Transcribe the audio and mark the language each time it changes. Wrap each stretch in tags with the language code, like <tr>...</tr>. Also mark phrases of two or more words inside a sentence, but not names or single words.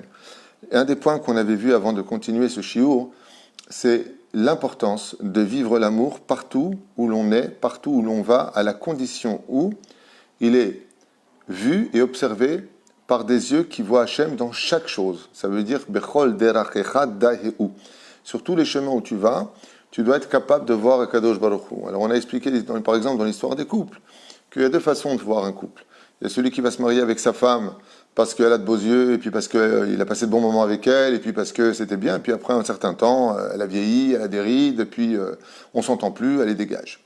<fr>Et un des points qu'on avait vu avant de continuer ce shiur, c'est l'importance de vivre l'amour partout où l'on est, partout où l'on va, à la condition où il est vu et observé par des yeux qui voient Hachem dans chaque chose. Ça veut dire</fr> <he>בכל דרכיך דעהו.</he> <fr>Sur tous les chemins où tu vas, tu dois être capable de voir</fr> <he>הקדוש ברוך הוא.</he> <fr>Alors on a expliqué, par exemple, dans l'histoire des couples, qu'il y a deux façons de voir un couple. Il y a celui qui va se marier avec sa femme parce qu'elle a de beaux yeux, et puis parce qu'il a passé de bons moments avec elle, et puis parce que c'était bien, et puis après un certain temps, elle a vieilli, elle a des rides, et puis on s'entend plus, elle les dégage.</fr>